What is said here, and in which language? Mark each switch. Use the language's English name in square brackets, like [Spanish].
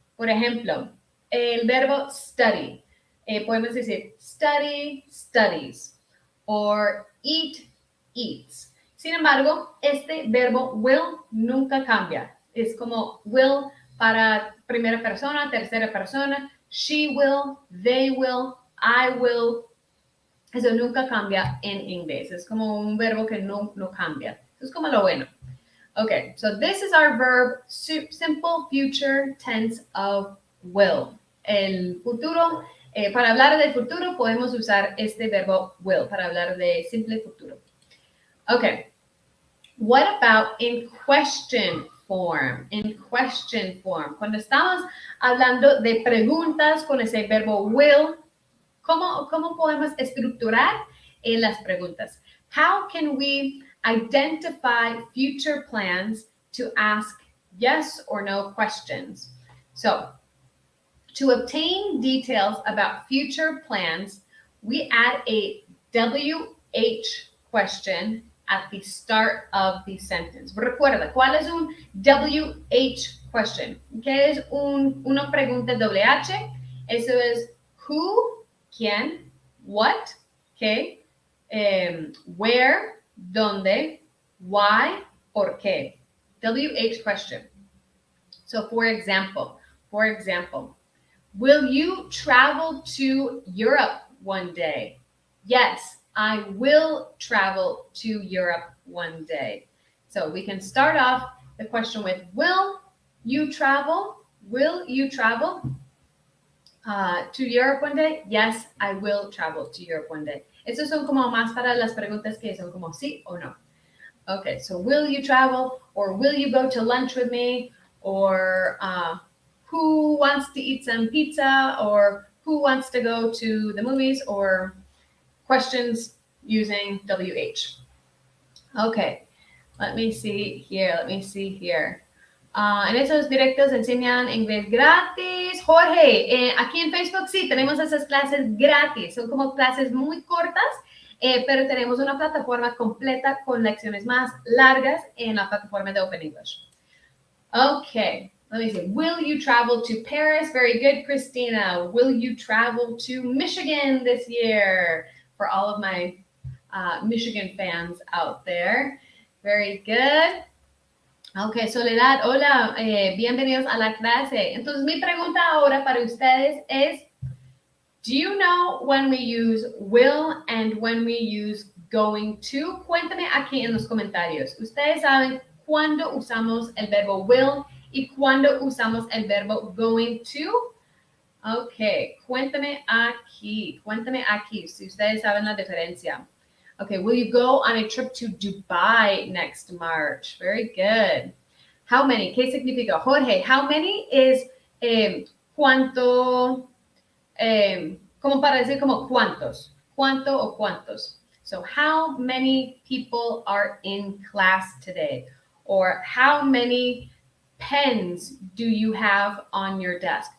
[Spanish] Por ejemplo, el verbo study. Podemos decir [English] study, studies, or eat, eats. [Spanish] Sin embargo, este verbo will nunca cambia. Es como will para primera persona, tercera persona. [English] She will, they will, I will. [Spanish] Eso nunca cambia en inglés. Es como un verbo que no cambia. Eso es como lo bueno. [English] Okay, so this is our verb, simple future tense of will. [Spanish] El futuro, para hablar del futuro podemos usar este verbo will para hablar de simple futuro. [English] Okay, what about in question form? In question form. [Spanish] Cuando estamos hablando de preguntas con ese verbo will, ¿cómo podemos estructurar las preguntas? [English] How can we identify future plans to ask yes or no questions? So, to obtain details about future plans, we add a WH question at the start of the sentence. [Spanish] Recuerda, ¿cuál es un WH question? ¿Qué es una pregunta WH? Eso es who, quién, what, qué, where, dónde, why, por qué. [English] WH question. So for example, will you travel to Europe one day? Yes, I will travel to Europe one day. So we can start off the question with, will you travel? Will you travel to Europe one day? Yes, I will travel to Europe one day. [Spanish] Estos son como más para las preguntas que son como sí o no. [English] Okay, so will you travel, or will you go to lunch with me, or who wants to eat some pizza, or who wants to go to the movies, or questions using WH. Okay, let me see here. [Spanish] En esos directos enseñan inglés gratis. Jorge, aquí en Facebook sí, tenemos esas clases gratis. Son como clases muy cortas, pero tenemos una plataforma completa con lecciones más largas en la plataforma de Open English. [English] Okay, let me see. Will you travel to Paris? Very good, Christina. Will you travel to Michigan this year? For all of my Michigan fans out there. Very good. [Spanish] Ok, Soledad, hola, bienvenidos a la clase. Entonces, mi pregunta ahora para ustedes es, [English] do you know when we use will and when we use going to? [Spanish] Cuéntame aquí en los comentarios. ¿Ustedes saben cuándo usamos el verbo will y cuándo usamos el verbo going to? Ok, cuéntame aquí si ustedes saben la diferencia. [English] Okay, will you go on a trip to Dubai next March? Very good. How many? [Spanish] ¿Qué significa? Jorge, [English] how many is [Spanish] cuánto, como para decir como cuántos. ¿Cuánto o cuántos? [English] So how many people are in class today? Or how many pens do you have on your desk?